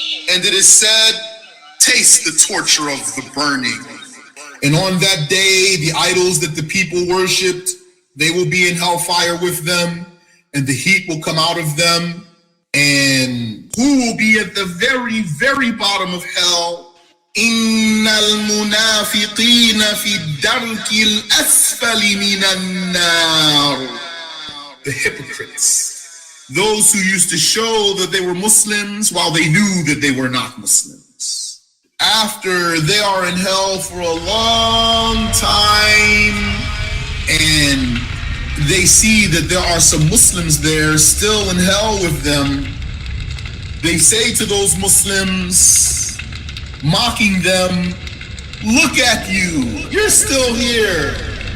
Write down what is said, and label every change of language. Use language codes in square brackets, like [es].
[en] And it is said, taste the torture of the burning. And on that day, the idols that the people worshipped, they will be in hellfire with them, and the heat will come out of them. And who will be at the very, very bottom of hell? [ar] إن المنافقين في الدرك الأسفل من النار. [en] The hypocrites, those who used to show that they were Muslims while they knew that they were not Muslims. After they are in hell for a long time and they see that there are some Muslims there still in hell with them, they say to those Muslims, mocking them, look at you, you're still here.